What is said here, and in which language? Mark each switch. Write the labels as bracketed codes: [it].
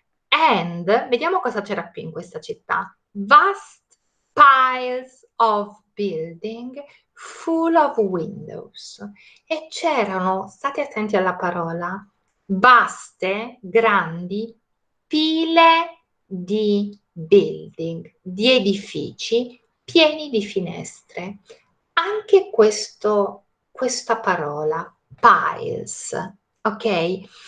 [it] And vediamo cosa c'era più in questa città. [en] Vast piles of building full of windows. [it] E c'erano, state attenti alla parola, vaste, grandi pile di building, di edifici pieni di finestre. Anche questa parola, piles, ok?